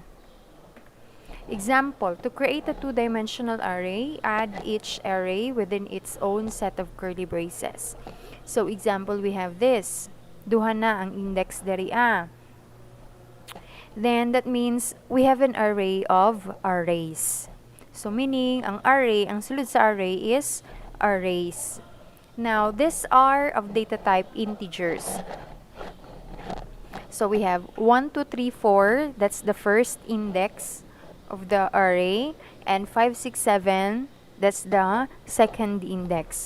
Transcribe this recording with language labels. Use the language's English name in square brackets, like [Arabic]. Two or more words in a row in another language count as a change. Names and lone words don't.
[English] Example, to create a two-dimensional array, add each array within its own set of curly braces. So example, we have this. [Hiligaynon] Duha na ang index diri [English] Then that means we have an array of arrays. So meaning, [Hiligaynon] ang array, ang sulod sa array is arrays. [English] Now, these are of data type integers. So we have 1, 2, 3, 4. That's the first index of the array. And 5, 6, 7. That's the second index.